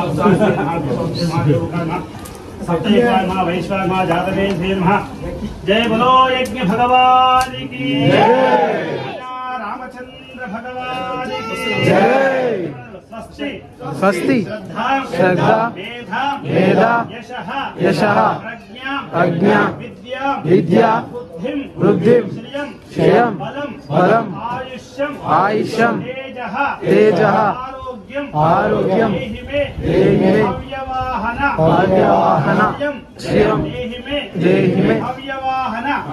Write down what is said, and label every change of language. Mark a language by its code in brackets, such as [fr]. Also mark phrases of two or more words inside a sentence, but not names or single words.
[sa] नमः सप्तयुगाय नमः वैश्वाय नमः जातवेन्द्रे नमः। [hi] जय बोलो यज्ञ भगवान की जय, रामचंद्र भगवान की जय। [sa] స్వస్తి శ్రద్ధా మేధా యశః ప్రజ్ఞా విద్యా బుద్ధిం శ్రియం బలం ఆయుష్యం తేజః ఆరోగ్యం దేహి మే అవ్యవాహన శ్రియం దేహి మే అవ్యవాహన